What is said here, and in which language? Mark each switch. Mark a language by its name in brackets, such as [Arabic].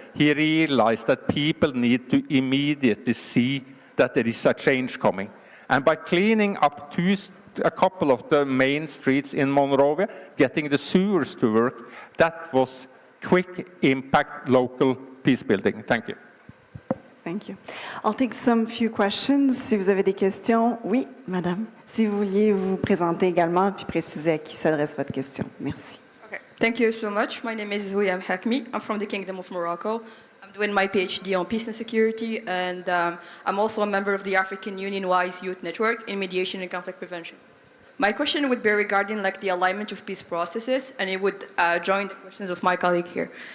[English] He realized that people need to immediately see that there is a change coming. And by cleaning up a couple of the main streets in Monrovia, getting the sewers to work, that was quick impact local peace building. Thank you. Thank you. I'll take some few questions. [French] Si vous avez des questions, oui, madame. Si vous vouliez vous présenter également puis préciser à qui s'adresse votre question. Merci. [English] Okay. Thank you so much. My name is William Hakmi. I'm from the Kingdom of Morocco. I'm doing my PhD on peace and security, and I'm also a member of the African Union-wise Youth Network in mediation and conflict prevention. My question would be regarding like the alignment of peace processes, and it would join the questions of my colleague here.